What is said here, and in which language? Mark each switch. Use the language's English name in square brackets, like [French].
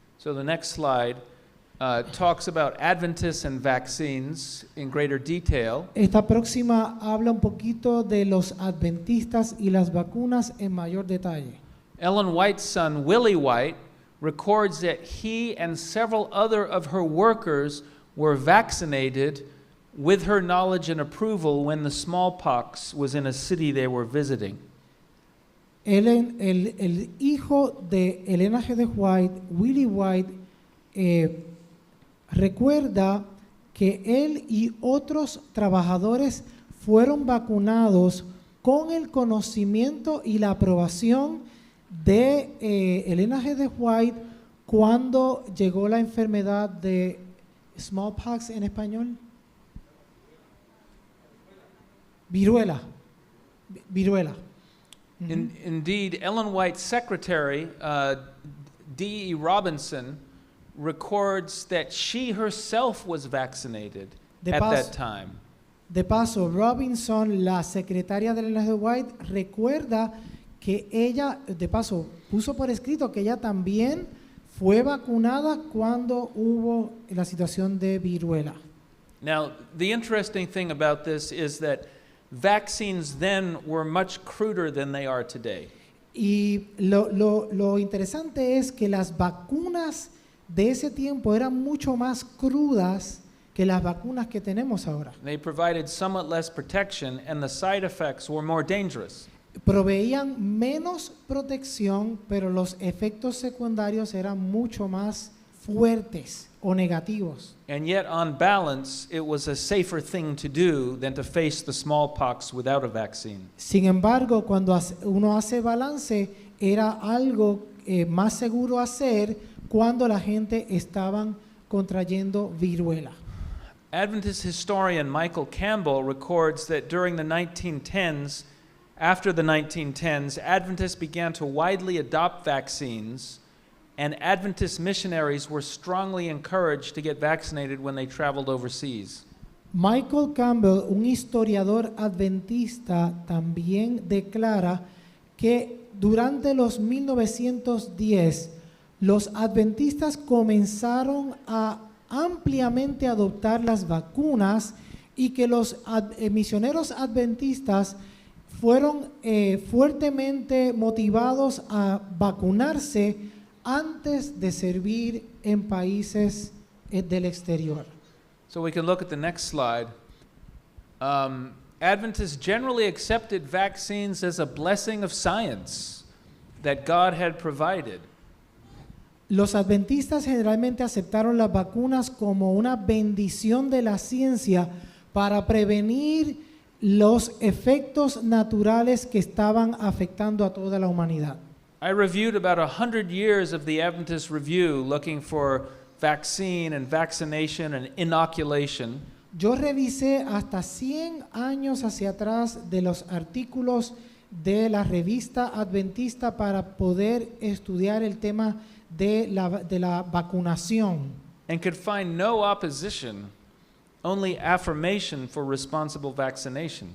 [English] So the next slide talks about Adventists and vaccines in greater detail. [Spanish] Esta próxima habla un poquito de los adventistas y las vacunas en mayor detalle. [English] Ellen White's son, Willie White, records that he and several other of her workers were vaccinated with her knowledge and approval when the smallpox was in a city they were visiting. [Spanish] El hijo de Elena G. de White, Willie White, recuerda que él y otros trabajadores fueron vacunados con el conocimiento y la aprobación de Elena G. de White cuando llegó la enfermedad de smallpox en español. Viruela. [English] Indeed, Ellen White's secretary, D.E. Robinson, records that she herself was vaccinated at that time. [Spanish] De paso, Robinson, la secretaria de Elena G. de White, recuerda que ella, de paso, puso por escrito que ella también fue vacunada cuando hubo la situación de viruela. [English] Now, the interesting thing about this is that vaccines then were much cruder than they are today. [Spanish] Y lo interesante es que las vacunas de ese tiempo eran mucho más crudas que las vacunas que tenemos ahora. [English] They provided somewhat less protection and the side effects were more dangerous. [Spanish] Proveían menos protección, pero los efectos secundarios eran mucho más fuertes o negativos. [English] And yet, on balance, it was a safer thing to do than to face the smallpox without a vaccine. [Spanish] Sin embargo, cuando uno hace balance, era algo más seguro hacer cuando la gente estaban contrayendo viruela. [English] Adventist historian Michael Campbell records that during the 1910s, after the 1910s, Adventists began to widely adopt vaccines, and Adventist missionaries were strongly encouraged to get vaccinated when they traveled overseas. [Spanish] Michael Campbell, un historiador adventista, también declara que durante los 1910 los adventistas comenzaron a ampliamente adoptar las vacunas y que los misioneros adventistas fueron fuertemente motivados a vacunarse antes de servir en países del exterior. [English] So we can look at the next slide. Adventists generally accepted vaccines as a blessing of science that God had provided. [Spanish] Los adventistas generalmente aceptaron las vacunas como una bendición de la ciencia para prevenir los efectos naturales que estaban afectando a toda la humanidad. [English] I reviewed about 100 years of the Adventist Review looking for vaccine and vaccination and inoculation. [Spanish] Yo revisé hasta 100 años hacia atrás de los artículos de la revista adventista para poder estudiar el tema de la vacunación. [English] And could find no opposition, only affirmation for responsible vaccination.